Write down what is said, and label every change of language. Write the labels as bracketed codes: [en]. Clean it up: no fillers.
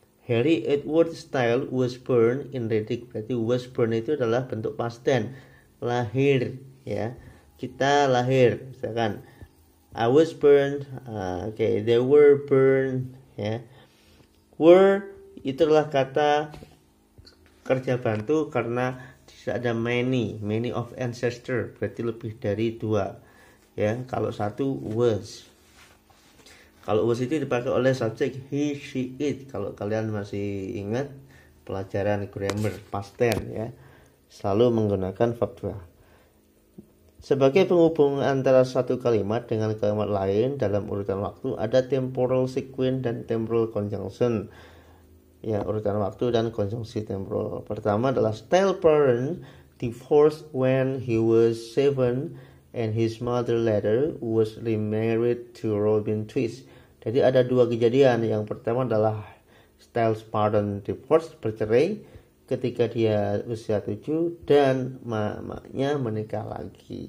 [en] Harry Edward Styles was born in Reading. [id] Berarti was born itu adalah bentuk past tense, lahir ya. Kita lahir, misalkan [en] I was born, they were born [id] ya. Were itu adalah kata kerja bantu karena ada [en] many of ancestor, [id] berarti lebih dari dua ya. Kalau satu was. Kalau was itu dipakai oleh subjek he, she, it. Kalau kalian masih ingat pelajaran grammar past tense ya, selalu menggunakan verb 2. Sebagai penghubung antara satu kalimat dengan kalimat lain dalam urutan waktu, ada temporal sequence dan temporal conjunction. Ya, urutan waktu dan konjungsi temporal. Pertama adalah [en] Styles' parents divorced when he was 7 and his mother later was remarried to Robin Twist. [id] Jadi ada dua kejadian. Yang pertama adalah [en] Styles' parents divorced, [id] bercerai, ketika dia usia 7 dan mamanya menikah lagi.